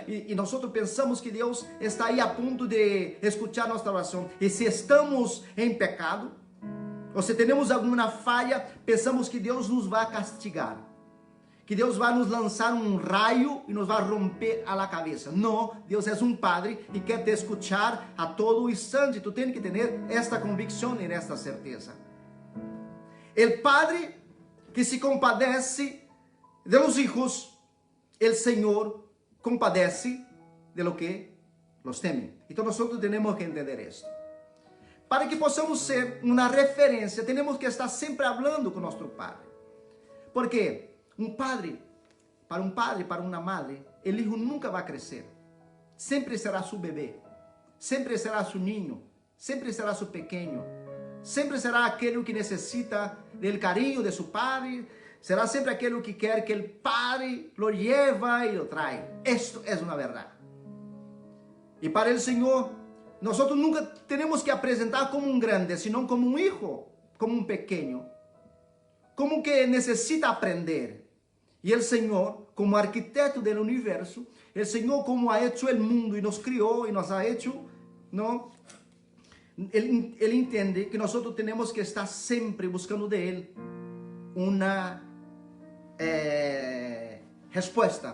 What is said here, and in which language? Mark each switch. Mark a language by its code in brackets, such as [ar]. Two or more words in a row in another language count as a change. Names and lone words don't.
[pt] E nós pensamos que Deus está aí a ponto de escutar nossa oração. E se estamos em pecado, ou se temos alguma falha, pensamos que Deus nos vai castigar, que Deus vai nos lançar um raio e nos vai romper a cabeça. Não, Deus é um Padre e quer te escuchar a todo instante. Tu tens que ter esta convicção e esta certeza. [es] El Padre que se compadece de los hijos, el Señor compadece de lo que los temen. [pt] Então nós temos que entender isso. Para que possamos ser uma referência, temos que estar sempre falando com nosso Padre. Porque para uma madre, o hijo nunca vai crescer. Sempre será seu bebê, sempre será seu ninho, sempre será seu pequeno. Sempre será aquele que necessita do carinho de seu padre, será sempre aquele que quer que o padre [es] lo lleve [pt] e [es] lo trae. [pt] Isto é uma verdade. E para o Senhor, nós nunca temos que apresentar como um grande, senão como um hijo, [es] como un pequeño, como que necesita aprender. Y el Señor, como arquitecto del universo, el Señor como ha hecho el mundo y nos crió y nos ha hecho, ¿no? Él entiende que nosotros tenemos que estar siempre buscando de Él una respuesta.